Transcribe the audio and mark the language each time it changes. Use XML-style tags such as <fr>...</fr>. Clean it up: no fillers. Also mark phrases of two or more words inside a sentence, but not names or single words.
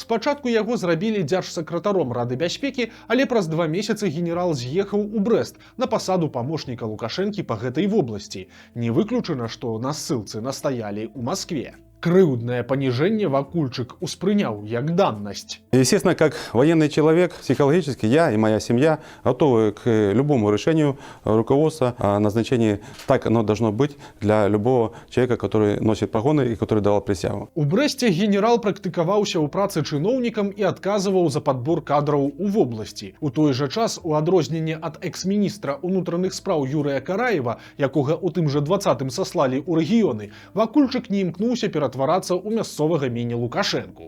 <be>Спачатку яго зрабілі дзяржсакратаром Рады бяспекі, але праз 2 месяцы генерал з'ехаў у Брэст на пасаду памочніка Лукашэнкі па гэтай вобласці. Не выключана, што на ссылцы настаялі ў Маскве. Крыўднае паніжэнне Вакульчык успрыняў як даннасць.</be> <ru>Естественно, как военный человек, психологически я и моя семья готовы к любому решению руководства о назначении. Так оно должно быть для любого человека, который носит погоны и который давал присягу.</ru> <be>У Брэсце генерал практыкаваўся ў працы чыноўнікам і адказваў за падбор кадраў у вобласці. У той жа час, у адрозненне ад экс-міністра ўнутраных спраў Юрыя Караева, якога ў тым жа 20-м саслалі ў рэгіёны, Вакульчык не імкнуўся ператварацца ў мясцовага міні-Лукашэнку.</be>